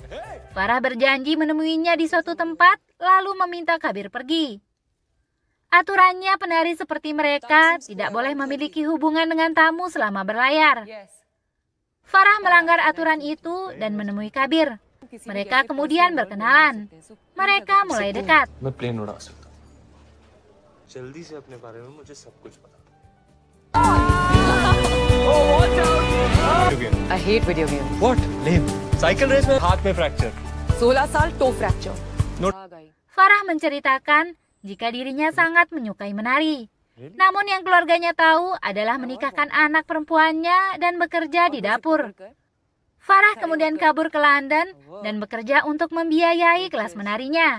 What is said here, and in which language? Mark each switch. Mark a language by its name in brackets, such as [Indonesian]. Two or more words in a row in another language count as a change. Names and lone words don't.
[Indonesian] Farah berjanji menemuinya di suatu tempat, lalu meminta Kabir pergi. Aturannya penari seperti mereka tidak boleh memiliki hubungan dengan tamu selama berlayar. Farah melanggar aturan itu dan menemui Kabir. Mereka kemudian berkenalan. Mereka mulai dekat. [English] I hate video games. What? Lame. Cycle race [Hindi] में हाथ में [English] fracture. 16 साल toe fracture. [Indonesian] Farah menceritakan jika dirinya sangat menyukai menari. Namun yang keluarganya tahu adalah menikahkan anak perempuannya dan bekerja di dapur. Farah kemudian kabur ke London dan bekerja untuk membiayai kelas menarinya.